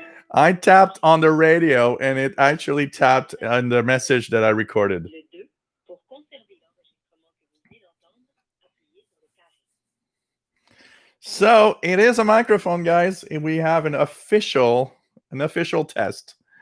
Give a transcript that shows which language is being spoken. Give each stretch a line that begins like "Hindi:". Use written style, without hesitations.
English: I tapped on the radio and it actually tapped on the message that I recorded.
French: Le 2. Pour conserver l'enregistrement que vous venez d'entendre, appuyez sur le carré.
English: So it is a microphone, guys. And we have an official test.